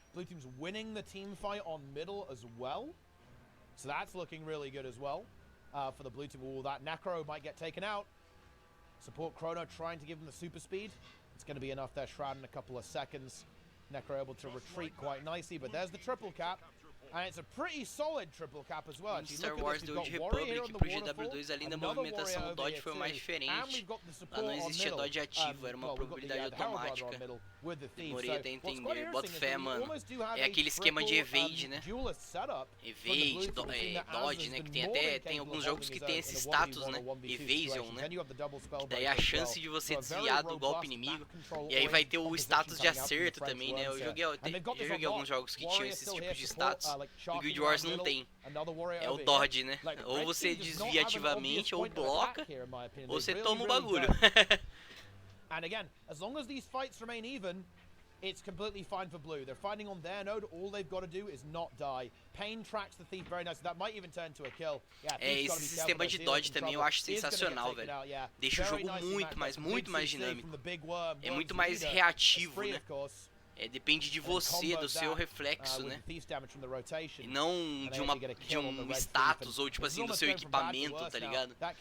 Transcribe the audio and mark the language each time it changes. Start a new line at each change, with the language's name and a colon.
English: Blue team's winning the team fight on middle as well. So that's looking really good as well. For the blue team. Ooh, that Necro might get taken out. Support Chrono trying to give him the super speed. It's going to be enough there. Shroud in a couple of seconds. Necro able to retreat quite nicely, but there's the triple cap. And it's a pretty solid triple cap as well.
Portuguese: Star Wars do de Republic pro GW2 além da movimentação, o dodge foi o mais diferente. Lá não existia dodge ativo, era uma probabilidade automática. Demorei até entender. Bota fé, mano. É aquele esquema de evade, né? Evade, dodge, né? Que tem alguns jogos que tem esse status, né? Evasion, né? Que daí a chance de você desviar do golpe inimigo. E aí vai ter o status de acerto também, né? Eu joguei alguns jogos que tinham esses tipos de status. O Guild Wars não tem. É o dodge, né? Ou você desvia ativamente, ou bloca, ou você toma o bagulho.
English: And again, as long as these fights remain even, it's completely fine for blue. They're fighting on their node. All they've got to do is not die. Pain tracks the thief very nice. That might even turn to a kill.
Portuguese: Esse sistema de dodge também eu acho sensacional, velho. Deixa o jogo muito mais dinâmico. É muito mais reativo, né? Depende de você, do seu reflexo, né? E não de um status ou tipo assim do seu equipamento, tá ligado?